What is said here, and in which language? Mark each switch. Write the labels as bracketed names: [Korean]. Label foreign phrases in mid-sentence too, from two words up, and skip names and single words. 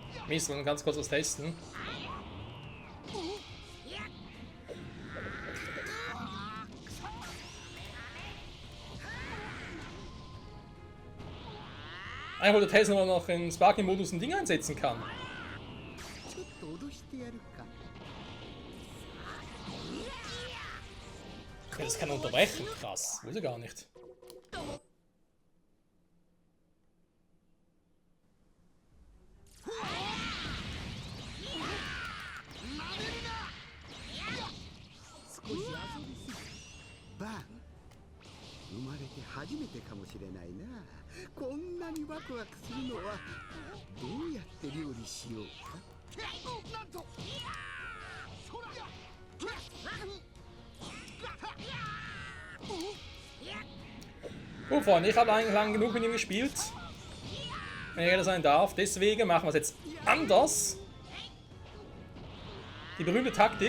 [German] Mist, wollen wir ganz kurz was testen. Eigentlich wollte testen, ob man noch in Sparking-Modus ein Ding einsetzen kann. Okay, das kann er unterbrechen. Krass, wusste ich gar nicht. Bang! [Japanese] 生まれて初めてかもしれないな。こんなにワクワクするのはどうやって料理しようか。なんと。 [German] Gut, Freunde, ich habe eigentlich lang genug mit ihm gespielt. Wenn ich ehrlich sein darf. Deswegen machen wir es jetzt anders. Die berühmte Taktik.